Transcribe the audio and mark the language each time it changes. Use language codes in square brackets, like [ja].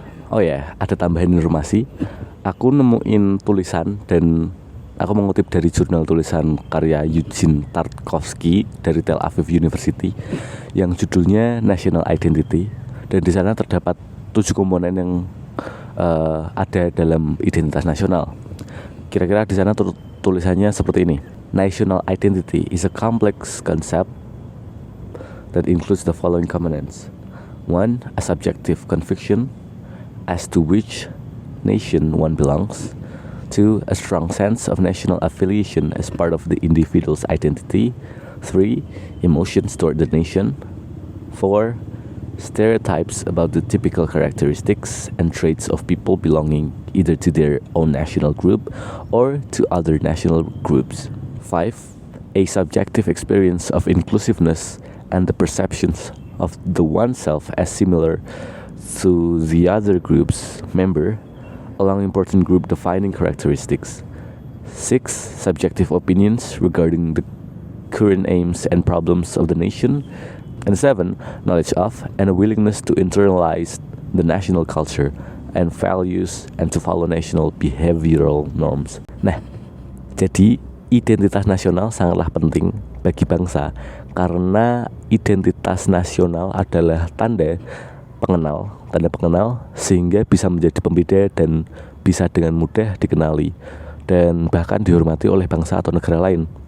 [id] Oh ya, ada tambahan informasi. Aku nemuin tulisan dan aku mengutip dari jurnal tulisan karya Eugene Tarkovsky dari Tel Aviv University yang judulnya National Identity, dan di sana terdapat 7 komponen yang ada dalam identitas nasional. Kira-kira di sana tulisannya seperti ini. [en] National identity is a complex concept that includes the following components. 1. A subjective conviction as to which nation one belongs. 2. A strong sense of national affiliation as part of the individual's identity. 3. Emotions toward the nation. 4. Stereotypes about the typical characteristics and traits of people belonging either to their own national group or to other national groups. 5. A subjective experience of inclusiveness and the perceptions of the oneself as similar to the other group's member along important group defining characteristics. 6. Subjective opinions regarding the current aims and problems of the nation. And 7. Knowledge of and a willingness to internalize the national culture and values and to follow national behavioral norms. [id] Nah, jadi identitas nasional sangatlah penting bagi bangsa karena identitas nasional adalah tanda pengenal sehingga bisa menjadi pembeda dan bisa dengan mudah dikenali dan bahkan dihormati oleh bangsa atau negara lain.